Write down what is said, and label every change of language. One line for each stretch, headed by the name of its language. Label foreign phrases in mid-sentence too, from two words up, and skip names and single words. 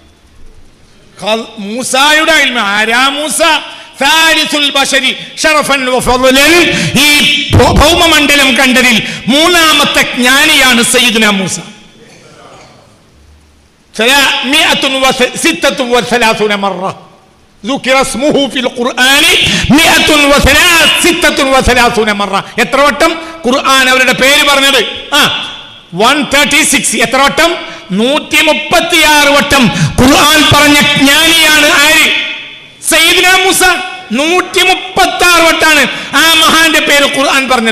Malayalam: മൂസായുടെ ഇൽമ. ആരാ മൂസ?
Arabic: ثالث البشر شرفا وفضلا.
Malayalam: ഈ ഭൗമമണ്ഡലം കണ്ടതിൽ മൂന്നാമത്തെ ജ്ഞാനിയാണ് സയ്യിദുനാ മൂസ.
Arabic: 136 മറ ذكر اسمه في القرآن 136 മറ.
Malayalam: എത്ര വട്ടം ഖുർആൻ അവരുടെ പേര് പറഞ്ഞത്? 136. എത്ര വട്ടം? 136 വട്ടം ഖുർആൻ പറഞ്ഞ ജ്ഞാനിയാണ് ആര്? സയ്യിദുനാ മൂസ. 136 വട്ടാണ് ആ മഹാന്റെ പേര് ഖുർആൻ പറഞ്ഞത്.